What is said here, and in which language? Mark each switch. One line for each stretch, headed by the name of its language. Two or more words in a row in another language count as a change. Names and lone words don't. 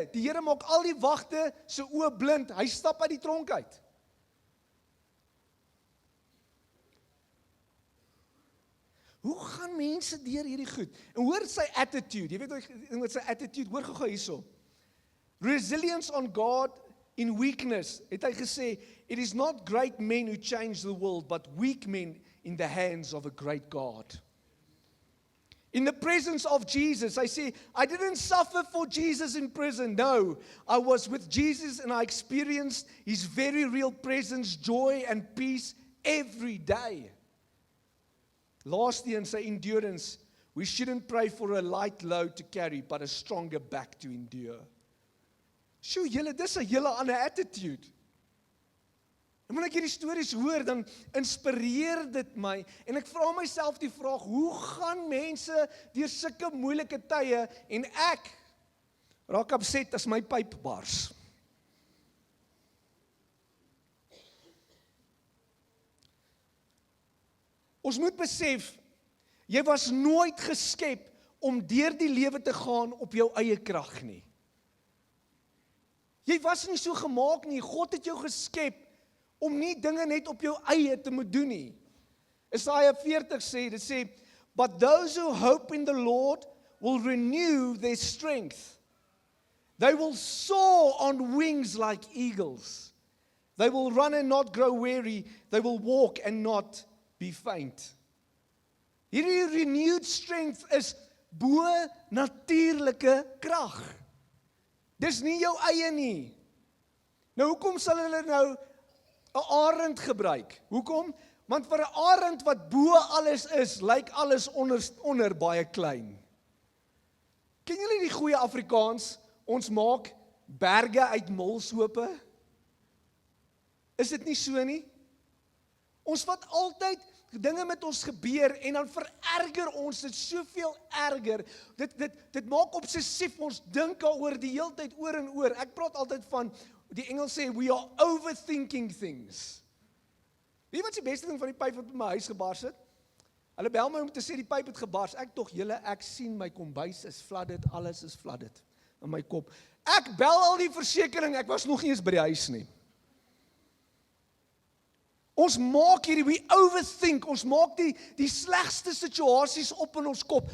Afrikaans: Die Here maak al die wagte se oë blind. Hy stap uit die tronk uit. Hoe gaan mense deur hierdie goed? En hoor sy attitude. Jy weet wat sy attitude, hoor gou hierso.
English: Resilience on God in weakness,
Afrikaans: het hy gesê,
English: it is not great men who change the world, but weak men in the hands of a great God. In the presence of Jesus, I say, I didn't suffer for Jesus in prison. No, I was with Jesus and I experienced His very real presence, joy and peace every day. Lastly, in sy endurance, we shouldn't pray for a light load to carry, but a stronger back to endure.
Afrikaans: Sjoe, julle, dis 'n hele ander attitude. En wanneer ek hierdie stories hoor, dan inspireer dit my, en ek vra myself die vraag, hoe gaan mense deur sulke moeilike tye, en ek raak upset as my pyp bars. Ons moet besef, jy was nooit geskep om deur die lewe te gaan op jou eie krag nie. Jy was nie so gemaak nie. God het jou geskep om nie dinge net op jou eie te moet doen nie. Jesaja 40 sê, dit sê,
English: but those who hope in the Lord will renew their strength. They will soar on wings like eagles. They will run and not grow weary. They will walk and not be faint.
Afrikaans: Hierdie
English: renewed strength
Afrikaans: is bo natuurlike krag. Dis nie jou eie nie. Nou hoekom sal hulle nou 'n arend gebruik? Hoekom? Want vir 'n arend wat bo alles is, lyk alles onder baie klein. Ken julle die goeie Afrikaans? Ons maak berge uit molshope. Is dit nie so nie? Ons wat altyd dinge met ons gebeur en dan vererger ons dit soveel erger. Dit maak obsessief, ons dink daaroor die hele tyd oor en oor. Ek praat altyd van Die Engels sê,
English: we are overthinking things.
Afrikaans: Weet jy wat die beste ding van die pyp wat by my huis gebars het? Hulle bel my om te sê die pyp het gebars. Ek sien my kombuis is flooded, alles is flooded in my kop. Ek bel al die versekering, ek was nog nie eens by die huis nie. Ons maak hierdie,
English: we overthink,
Afrikaans: ons maak die slegste situasies op in ons kop.